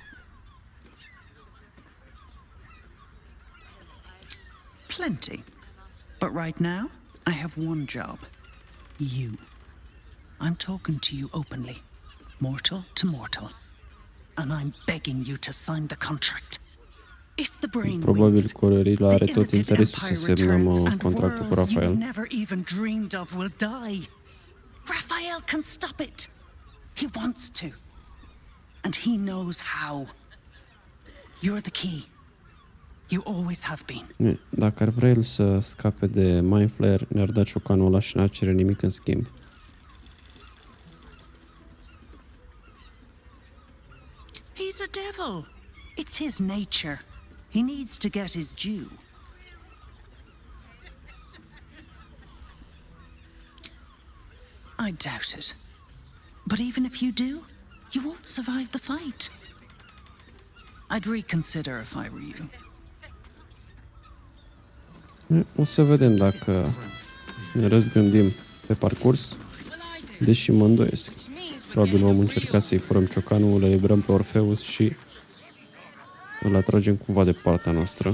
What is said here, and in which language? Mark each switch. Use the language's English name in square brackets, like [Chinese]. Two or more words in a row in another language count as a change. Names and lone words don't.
[English] Plenty. But right now, I have one job. You. I'm talking to you openly, mortal to mortal. And I'm begging you to sign the contract. If the brain [Romanian] Probabil [English] wins, [Romanian] Corelila are [English] the [Romanian] tot [English] illithid [Romanian] interesul să [English] empire [Romanian] semnăm [English] returns and [Romanian] contractul cu [English] worlds you've [Romanian] Rafael. [English] never even dreamed of will die. Raphael can stop it. He wants to. And he knows how. You're the key. You always have been. [Romanian] Dacă ar vrea el să scape de Mind Flayer, ne-ar da ciocanul ăla și n-ar cere nimic în schimb. [English] He's a devil. It's his nature. He needs to get his due. I doubt it. But even if you do, you won't survive the fight. I'd reconsider if I were you. [Romanian] O să vedem dacă ne răzgândim pe parcurs, deși mă îndoiesc. Probabil vom încerca să-i furăm ciocanul, le liberăm pe Orpheus și îl atragem cumva de partea noastră.